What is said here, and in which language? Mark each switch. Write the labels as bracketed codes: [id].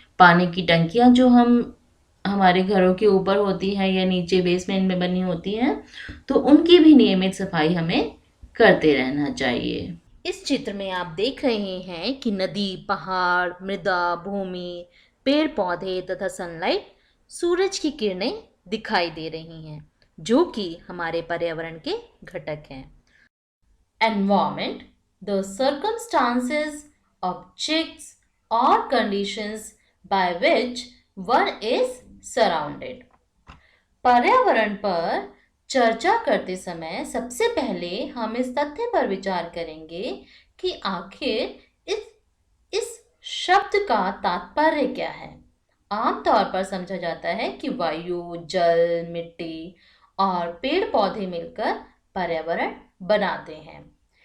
[hi] पानी की टंकियाँ जो हमारे घरों के ऊपर होती हैं या नीचे बेसमेंट में बनी होती हैं, तो उनकी भी नियमित सफाई हमें करते रहना चाहिए। इस चित्र में आप देख रहे हैं कि नदी, पहाड़, मृदा, भूमि, पेड़ पौधे तथा सनलाइट, सूरज की किरणें दिखाई दे रही हैं, जो कि हमारे पर्यावरण के घटक हैं। [en] Environment, the circumstances, objects or conditions by which one is surrounded. [hi] पर्यावरण पर चर्चा करते समय सबसे पहले हम इस तथ्य पर विचार करेंगे कि आखिर इस शब्द का तात्पर्य क्या है। आमतौर पर समझा जाता है कि वायु, जल, मिट्टी और पेड़ पौधे मिलकर पर्यावरण बनाते हैं।